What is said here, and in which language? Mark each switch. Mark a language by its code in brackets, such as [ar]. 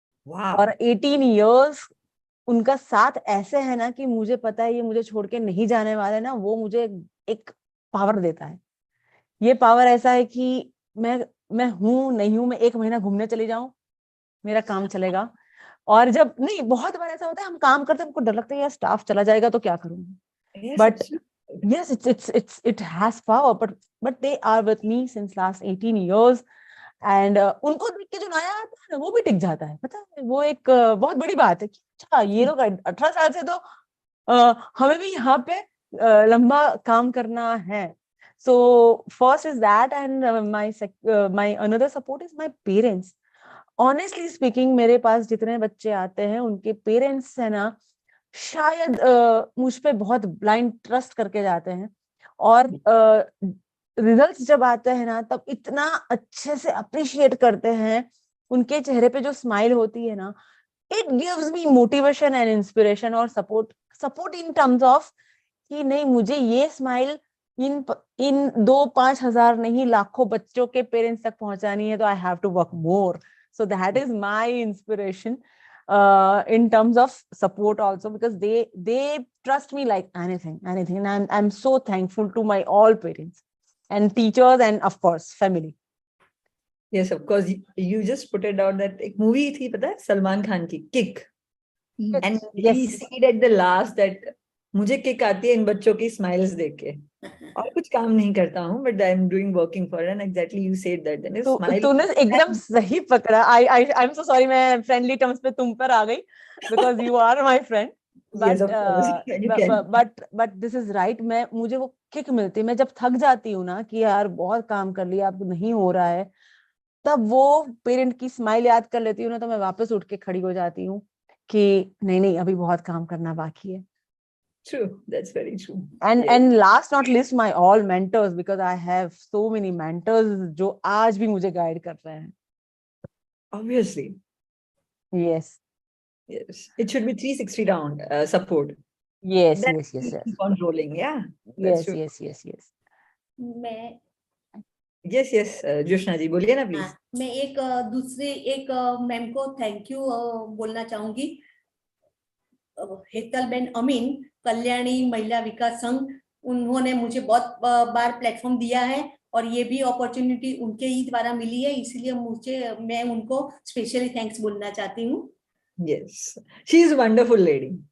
[hi] और 18 इयर्स उनका साथ ऐसे है ना कि मुझे पता है ये मुझे छोड़ के नहीं जाने वाले ना. वो मुझे एक पावर देता है. ये पावर ऐसा है कि मैं हूं नहीं हूं, मैं 1 महीना घूमने चली जाऊं, मेरा काम चलेगा. और जब नहीं, बहुत बार ऐसा होता है हम काम करते हैं, हमको डर लगता है यार स्टाफ चला जाएगा तो क्या करूंगी. [en] But yes, it has power, but they are with me since last 18 years. [hi] And उनको देख के जो नया आता है ना वो भी टिक जाता है. पता है वो एक बहुत बड़ी बात है कि अच्छा ये लोग 18 साल से तो हमें भी यहाँ पे लंबा काम करना है. [en] So first is that, and my another support is my parents. Honestly speaking, [hi] मेरे पास जितने बच्चे आते हैं उनके पेरेंट्स है ना, शायद मुझ पे बहुत ब्लाइंड ट्रस्ट करके जाते हैं. और रिजल्ट्स जब आते हैं ना तब इतना अच्छे से अप्रिशिएट करते हैं. उनके चेहरे पे जो स्माइल होती है ना, [en] it gives me motivation and inspiration [hi] और [en] support in terms of [hi] कि नहीं, मुझे ये स्माइल इन 2-5 हजार नहीं, लाखों बच्चों के पेरेंट्स तक पहुंचानी है, तो [en] I have to work more. So that is my inspiration in terms of support also, because they trust me like anything, and I'm so thankful to my all parents and teachers and of course family. Yes, of course. You just put it out that [hi] एक movie थी पता है सलमान खान की, [en] Kick, and he said at the last that [hi] मुझे kick आती है इन बच्चों की स्माइल्स देख के, और कुछ काम नहीं करता हूँ, [en] but I'm doing working for it. And exactly you said that. Then smile. [hi] तूने एकदम सही पकड़ा. [en] I'm so sorry, [hi] मैं friendly terms पे तुम पर आ गई [en] because you are my friend. Yes, of course. You can. But this is right. [hi] मुझे वो किक मिलती है. मैं जब थक जाती हूँ ना कि यार बहुत काम कर लिया, अब नहीं हो रहा है, तब वो पेरेंट की स्माइल याद कर लेती हूँ ना, तो मैं वापस उठ के खड़ी हो जाती हूँ कि नहीं अभी बहुत काम करना बाकी है. [en] True, that's very true. And last not least, my all mentors, because I have so many mentors [hi] जो आज भी मुझे गाइड कर रहे हैं. [en] Obviously. Yes. It should be 360 round support. Yes. Keep on rolling, yeah. Yes. [hi] Yes, Joshna जी बोलिए ना please. मैं एक मैम को थैंक यू बोलना चाहूंगी. हेतलबेन अमीन, कल्याणी महिला विकास संघ, उन्होंने मुझे बहुत बार प्लेटफॉर्म दिया है और ये भी अपॉर्चुनिटी उनके ही द्वारा मिली है, इसलिए मैं उनको स्पेशली थैंक्स बोलना चाहती हूँ. [en] Yes, she is a wonderful lady.